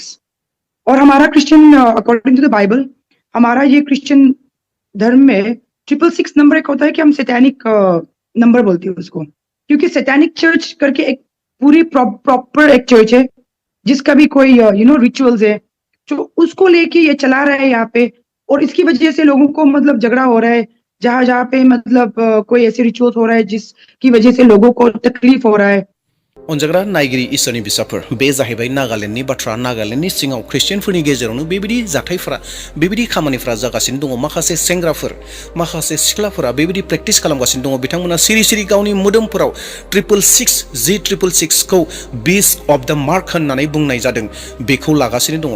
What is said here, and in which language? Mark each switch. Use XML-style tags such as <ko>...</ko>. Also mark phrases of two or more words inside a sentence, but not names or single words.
<hi>और हमारा क्रिश्चियन,</hi> <en>according to the Bible,</en> <hi>हमारा ये क्रिश्चियन धर्म में 666 नंबर एक होता है कि हम</hi> <en>satanic number</en> <hi>बोलते हैं उसको, क्योंकि</hi> <en>satanic church</en> <hi>करके एक पूरी प्रॉपर एक चर्च है जिसका भी कोई रिचुअल्स है, जो उसको लेके ये चला रहा है यहाँ पे। और इसकी वजह से लोगों को मतलब झगड़ा हो रहा है, जहाँ पे मतलब कोई ऐसे रिचुअल्स हो रहा है जिसकी वजह से लोगों को तकलीफ हो रहा है।</hi> <brx>अनजाग्रा नायगिरि इसोरनि बिसाफोर, बे जाहैबाय नागालेण्डनि बाथ्रा। नागालेण्डनि सिङाव ख्रिस्टियानफोरनि गेजेरावनो बेबायदि जाथायफोरा, बेबायदि खामानिफोरा जागासिनो दङ। माखासे सेंग्राफोर, माखासे सिख्लाफोरा बेबायदि प्रेक्टिस खालामगासिनो दङ। बिथांमोना सिरि सिरि गावनि मोदोमफोराव 666 खौ</brx> <en>beast of the mark</en> <brx>होननानै बुंनाय जादों, बेखौ लागासिनो दङ।</brx>